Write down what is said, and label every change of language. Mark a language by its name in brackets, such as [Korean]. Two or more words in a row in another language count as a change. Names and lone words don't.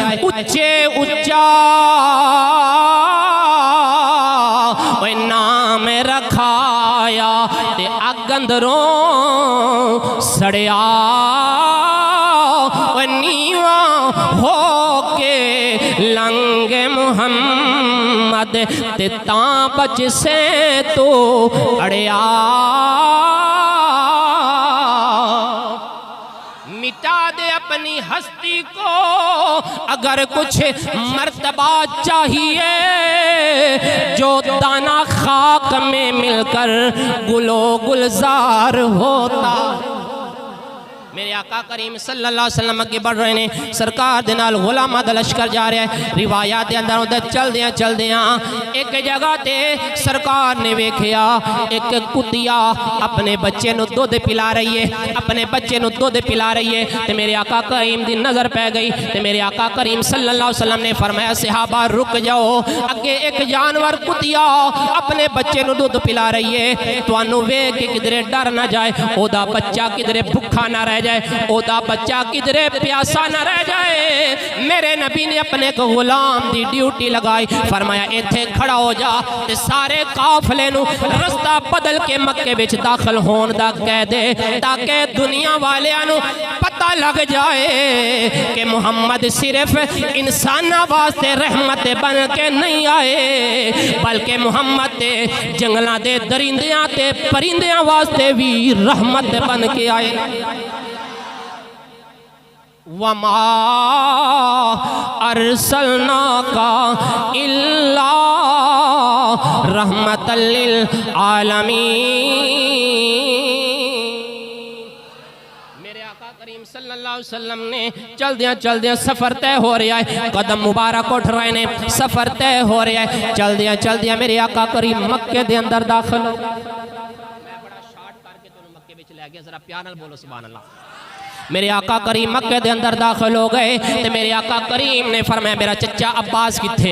[Punjabi] ਉੱਚੇ ਉੱਚਾ ਨਾਮ ਰਖਾਇਆ ਤੇ ਅੱਗ ਅੰਦਰੋਂ ਸੜਿਆ ਨੀਵਾਂ ਹੋ ਕੇ ਲੰਘੇ ਮੁਹੰਮਦ ਤੇ ਤਾਂ ਬਚ ਸੇ ਤੋ ਅੜਿਆ। [Urdu] مٹا دے اپنی ہستی کو اگر کچھ مرتبہ چاہیے، جو دانہ خاک میں مل کر گل و گلزار ہوتا. [Punjabi] ਮੇਰੇ ਆਕਾ ਕਰੀਮ [Arabic] صلى الله عليه وسلم [Punjabi] ਅੱਗੇ ਬੜ੍ਹ ਰਹੇ ਨੇ, ਸਰਕਾਰ ਦੇ ਨਾਲ ਗੁਲਾਮਾਂ ਦਾ ਲਸ਼ਕਰ ਜਾ ਰਿਹਾ ਹੈ। ਰਿਵਾਇਤਾਂ ਦੇ ਅੰਦਰ ਉੱਧਰ ਚੱਲਦੀਆਂ ਚੱਲਦੀਆਂ ਇੱਕ ਜਗ੍ਹਾ ਤੇ ਸਰਕਾਰ ਨੇ ਵੇਖਿਆ ਇੱਕ ਕੁੱਤੀ ਆਪਣੇ ਬੱਚੇ ਨੂੰ ਦੁੱਧ ਪਿਲਾ ਰਹੀ ਹੈ, ਆਪਣੇ ਬੱਚੇ ਨੂੰ ਦੁੱਧ ਪਿਲਾ ਰਹੀ ਹੈ। ਤੇ ਮੇਰੇ ਆਕਾ ਕਰੀਮ ਦੀ ਨਜ਼ਰ ਪੈ ਗਈ ਤੇ ਮੇਰੇ ਆਕਾ ਕਰੀਮ [Arabic] صلى الله عليه وسلم [Punjabi] ਨੇ ਫ਼ਰਮਾਇਆ ਸਹਾਬਾ ਰੁਕ ਜਾਓ, ਅੱਗੇ ਇੱਕ ਜਾਨਵਰ ਕੁੱਤੀ ਆਪਣੇ ਬੱਚੇ ਨੂੰ ਦੁੱਧ ਪਿਲਾ ਰਹੀ ਹੈ, ਤੁਹਾਨੂੰ ਵੇਖ ਕੇ ਕਿੱਧਰੇ ਡਰ ਨਾ ਜਾਏ, ਓਦਾ ਬੱਚਾ ਕਿੱਧਰੇ ਭੁੱਖਾ ਨਾ ਰਹਿ ਜਾਏ, ਓਦਾ ਬੱਚਾ ਕਿੱਧਰੇ ਪਿਆਸਾ ਨਾ ਰਹਿ ਜਾਏ। ਮੇਰੇ ਨਬੀ ਨੇ ਆਪਣੇ ਕੋ ਗੁਲਾਮ ਦੀ ਡਿਊਟੀ ਲਗਾਈ, ਫ਼ਰਮਾਇਆ ਇੱਥੇ ਖੜ੍ਹਾ ਹੋ ਜਾ ਤੇ ਸਾਰੇ ਕਾਫ਼ਲੇ ਨੂੰ ਰਸਤਾ ਬਦਲ ਕੇ ਮੱਕੇ ਵਿੱਚ ਦਾਖ਼ਲ ਹੋਣ ਦਾ ਕਹਿ ਦੇ, ਤਾਕਿ ਦੁਨੀਆ ਵਾਲਿਆਂ ਨੂੰ ਪਤਾ ਲੱਗ ਜਾਏ ਕਿ ਮੁਹੰਮਦ ਸਿਰਫ਼ ਇਨਸਾਨਾਂ ਵਾਸਤੇ ਰਹਿਮਤ ਬਣ ਕੇ ਨਹੀਂ ਆਏ, ਬਲਕਿ ਮੁਹੰਮਦ ਤੇ ਜੰਗਲੋਂ ਕੇ ਦਰਿੰਦਿਆਂ ਤੇ ਪਰਿੰਦਿਆਂ ਵਾਸਤੇ ਭੀ ਰਹਿਮਤ ਬਣ ਕੇ ਆਏ। [Arabic] وما أرسلناك إلا رحمةً للعالمين. [Punjabi] ਮੇਰੇ ਆਕਾ ਕਰੀਮ [Arabic] صلى الله عليه وسلم [Punjabi] ਨੇ ਚੱਲਦੀਆਂ ਚੱਲਦੀਆਂ ਸਫ਼ਰ ਤੈਅ ਹੋ ਰਿਹਾ ਹੈ, ਕਦਮ ਮੁਬਾਰਕ ਉੱਠ ਰਹੇ ਨੇ, ਸਫ਼ਰ ਤੈਅ ਹੋ ਰਿਹਾ ਹੈ। ਚੱਲਦੀਆਂ ਚੱਲਦੀਆਂ ਮੇਰੇ ਆਕਾ ਕਰੀਮ ਮੱਕੇ ਦੇ ਅੰਦਰ ਦਾਖ਼ਲ ਹੋ। ਮੈਂ ਬੜਾ ਸ਼ਾਰਟ ਕਰਕੇ ਤੁਹਾਨੂੰ ਮੱਕੇ ਵਿੱਚ ਲੈ ਗਿਆ, ਜ਼ਰਾ ਪਿਆਰ ਨਾਲ ਬੋਲੋ [Arabic] سبحان الله. [Punjabi] ਮੇਰੇ ਆਕਾ ਕਰੀਮ ਮੱਕੇ ਦੇ ਅੰਦਰ ਦਾਖ਼ਲ ਹੋ ਗਏ ਤੋ ਮੇਰੇ ਆਕਾ ਕਰੀਮ ਨੇ ਫ਼ਰਮਾਇਆ ਮੇਰਾ ਚਾਚਾ ਅੱਬਾਸ ਕਿੱਥੇ?